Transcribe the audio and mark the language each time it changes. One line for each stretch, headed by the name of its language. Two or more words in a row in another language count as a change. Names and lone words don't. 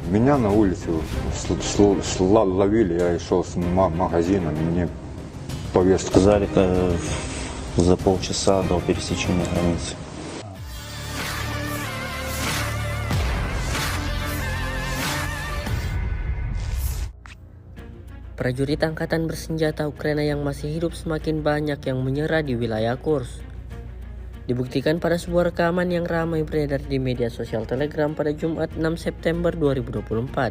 Russian: Меня на улице ловили, я шел с магазина, мне повестку. Сказали за полчаса до пересечения границы.
Indonesian: Prajurit angkatan bersenjata Ukraina yang masih hidup semakin banyak yang menyerah di wilayah Kursk. Dibuktikan pada sebuah rekaman yang ramai beredar di media sosial Telegram pada Jumat 6 September 2024.